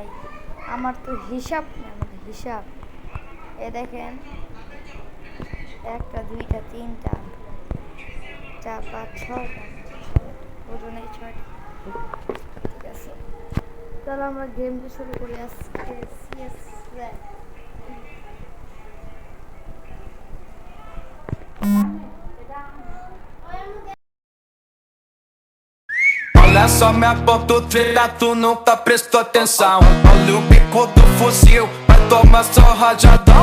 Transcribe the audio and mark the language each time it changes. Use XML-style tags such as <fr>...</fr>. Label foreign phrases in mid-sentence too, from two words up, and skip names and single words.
<bn>আমার তো হিসাব নেই, আমাদের হিসাব। এ দেখেন, 1টা 2টা 3টা 4 5 6টা, ওজনে 6টা। ঠিক আছে, তাহলে আমরা গেমটা শুরু করি আজকে। সিএস</bn> <pt>Olha só minha ponto treta, tu nunca prestou atenção. Olha o bico do fuzil, vai tomar só rajadão.</pt>